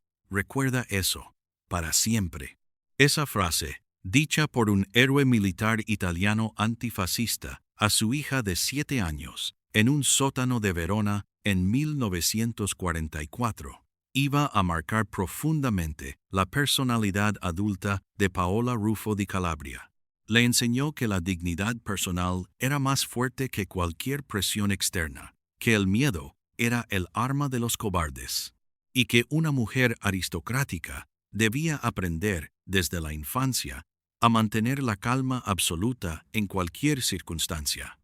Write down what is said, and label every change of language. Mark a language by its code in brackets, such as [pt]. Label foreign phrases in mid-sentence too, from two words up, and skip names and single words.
[es] Recuerda eso, para siempre. Esa frase, dicha por un héroe militar italiano antifascista a su hija de 7 años, en un sótano de Verona en 1944, iba a marcar profundamente la personalidad adulta de Paola Rufo di Calabria. Le enseñó que la dignidad personal era más fuerte que cualquier presión externa, que el miedo era el arma de los cobardes, y que una mujer aristocrática debía aprender desde la infancia a mantener la calma absoluta en cualquier circunstancia.